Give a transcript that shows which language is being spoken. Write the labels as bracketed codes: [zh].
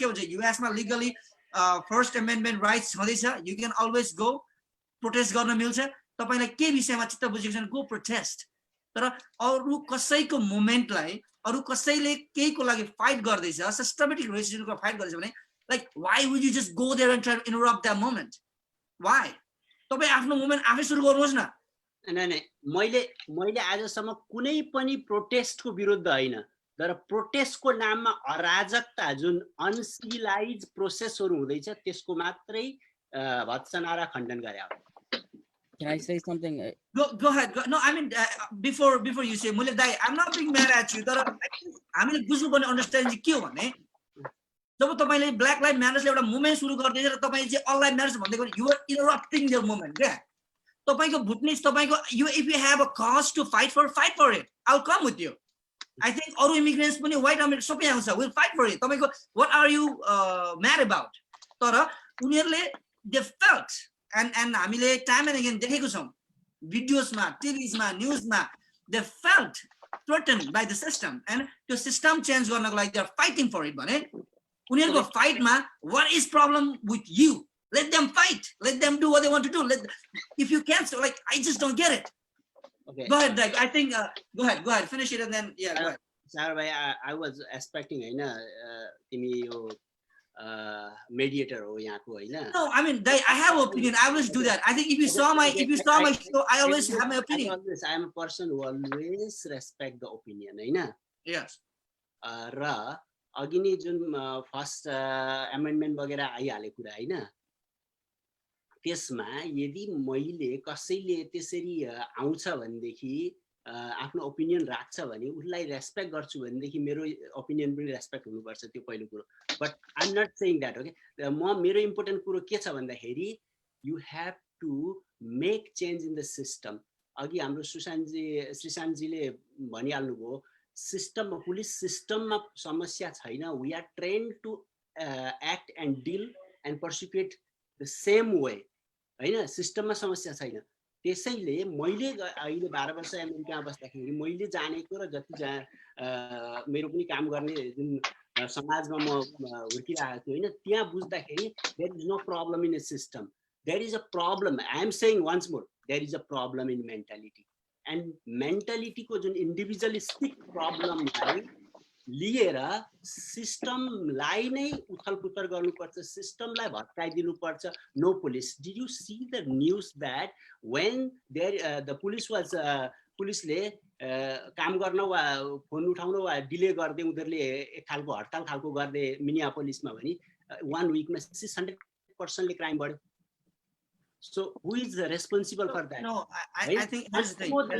[en] You ask me legally First Amendment rights, you can always go protest [ne] गर्न मिल्छ. तपाईलाई के विषयमा चित्त बुझेको छैन गो प्रोटेस्ट. तर अरु कसैको मोमेन्टलाई अरु कसैले केहीको लागि फाइट गर्दैछ सिस्टमेटिक रेसिस्टेन्सको फाइट गर्दैछ भने [en] Like why would you just go there and try to interrupt that moment? Why? [ne] तपाई आफ्नो मोमेन्ट आफै सुरु गर्नुहोस् न. नै मैले आजसम्म कुनै पनि प्रोटेस्टको विरुद्ध हैन, तर प्रोटेस्टको नाममा अराजकता जुन अनसिभिलाइज प्रोसेसहरु हुँदैछ त्यसको मात्रै भत्सनारा खण्डन गरे हो. [en] Can I say something? Go ahead. No, I mean before you say, Mulek Dai, I'm not being mad at you. [ne] तर हामीले बुझ्नुपर्ने अन्डरस्ट्यान्डिङ के हो भने जब तपाईले ब्ल्याक लाइफ म्याटर्सले एउटा मुभमेन्ट सुरु गर्दै र तपाई चाहिँ अल लाइफ म्याटर्स भन्दै गर्नु, [en] you are interrupting their movement. [ne] क्या तपाईको भुटनिस तपाईको [en] if you have a cause to fight for it, I'll come with you. [ne] I think अरु इमिग्रेन्ट्स पनि व्हाइट अमेरिकन सबै आउँछ, [en] we'll fight for it. [ne] तपाईको [en] what are you mad about? [ne] तर उनीहरुले [en] they felt and हामीले time and again देखेको छौं भिडियोसमा टिभीसमा न्यूजमा they felt threatened by the system and the system change गर्नको लागि they are fighting for it भने [ne] उनीहरुको फाइटमा [en] what is problem with you? Let them fight, let them do what they want to do. If you can't, so like I just don't get it. Okay, go ahead, Doug. I think go ahead finish it and then yeah, go ahead. Sir, I was expecting [ne] हैन तिमी यो mediator हो यहाँको हैन. [en] No, I mean, I have opinion. I always do that. I think if you saw my show, I always have my opinion. I am a person who always respect the opinion हैन. Yes. [ne] र अघि नै जुन first amendment वगैरह आइहाले कुरा हैन, त्यसमा यदि मैले कसैले त्यसरी आउँछ भनेदेखि आफ्नो ओपिनियन राख्छ भने उसलाई रेस्पेक्ट गर्छु भनेदेखि मेरो ओपिनियन पनि रेस्पेक्ट हुनुपर्छ, त्यो पहिलो कुरो. [en] But I am not saying that. [ne] Okay, मेरो इम्पोर्टेन्ट कुरो के छ भन्दाखेरि [en] You have to make change in the system. [ne] अघि हाम्रो श्रीशान्तजीले भनिहाल्नुभयो, सिस्टममा पुलिस सिस्टममा समस्या छैन. [en] We are trained to act and deal and persecute the same way हैन. [ne] सिस्टममा समस्या छैन. त्यसैले मैले अहिले 12 वर्ष अमेरिकामा बस्दाखेरि मैले जानेको र जति मेरो पनि काम गर्ने जुन समाजमा म हुर्किरहेको छु हैन, त्यहाँ बुझ्दाखेरि [en] There is no problem in a system. There is a problem. I am saying once more, there is a problem in mentality. [ne] And मेन्टालिटीको जुन इन्डिभिजुअलिस्टिक प्रब्लमलाई लिएर सिस्टमलाई नै उथलपुथल गर्नुपर्छ, सिस्टमलाई भत्काइदिनुपर्छ. [en] No police. Did you see the news that when the police was [ne] पुलिसले काम गर्न वा phone उठाउन वा डिले गर्दै उनीहरूले एक खालको हडताल खालको गर्दै मिनियापोलिसमा भने 1 वीकमा 600% ले क्राइम बढ्यो. [en] So who is responsible for that? No, I think here's the thing.